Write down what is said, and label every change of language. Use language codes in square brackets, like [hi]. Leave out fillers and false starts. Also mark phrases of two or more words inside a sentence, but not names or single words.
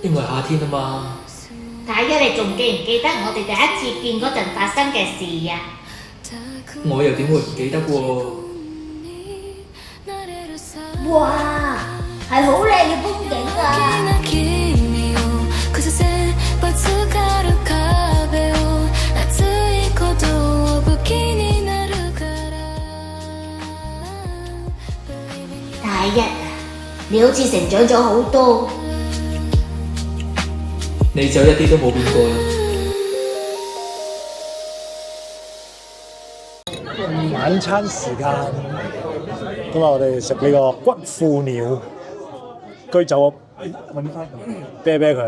[yue] 因為夏天啊嘛。太一，你仲記唔記得我哋第一次見嗰陣發生嘅事啊？我又點會唔記得喎？哇，係好靚嘅風景啊！ [ja] 君を崩せばつかる壁を熱いことを武器になるから [yue] 太一啊，你好似成長咗好多。你就一啲都冇變過啦。晚餐時間，今日我哋食呢個骨腐鳥居酒屋，啤啤佢。